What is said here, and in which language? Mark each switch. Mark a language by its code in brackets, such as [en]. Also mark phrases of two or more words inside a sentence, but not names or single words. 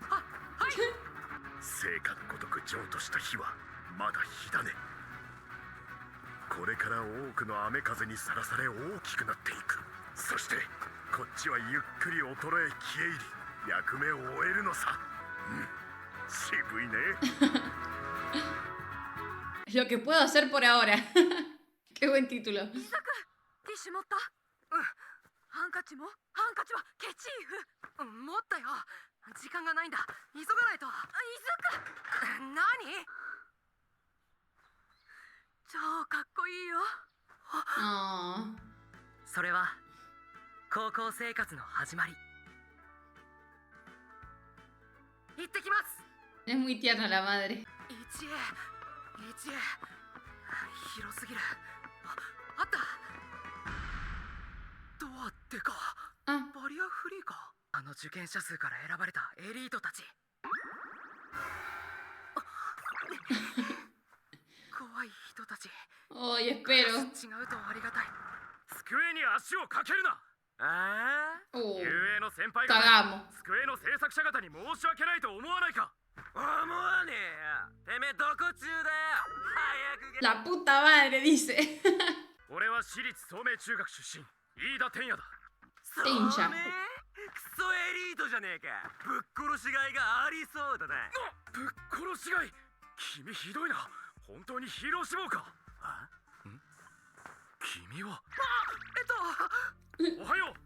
[ja] 聖火のごとく譲渡した火はまだ火だね。これから多くの雨風にさらされ大きくなっていく。そしてこっちはゆっくり衰え消え入り役目を終えるのさ。渋いね。 [es] Lo que puedo hacer por ahora. Qué buen título. [ja] ティッシュ持った？ハンカチも？ハンカチはケチーフ。持ったよ。時間がないんだ。急がないと。何？超かっこいいよ。 [es] Ah, [ja] それは高校生活の始まり。行ってきます。 [es] es muy tierna la madre. [ja] 1A 広すぎる。あった。ドアってかあバリアフリーか。あの受験者数から選ばれたエリートたち。怖い人たち。 [es] Ay, espero. [ja] 違うとありがたい。机に足をかけるな。ああ、 [es] Oh, [ja] 遊泳の先輩方、 [es] cagamos. [ja] 机の制作者方に申し訳ないと思わないか。思わねえよ。てめえどこ中だよ。早く [es] La puta madre, dice. [ja] 俺は私立聡明中学出身、飯田天也だ。天社。クソエリートじゃねえか。ぶっ殺しがいがありそうだな。ぶっ殺しがい。君ひどいな。本当にヒーロー志望か。君はおはよう。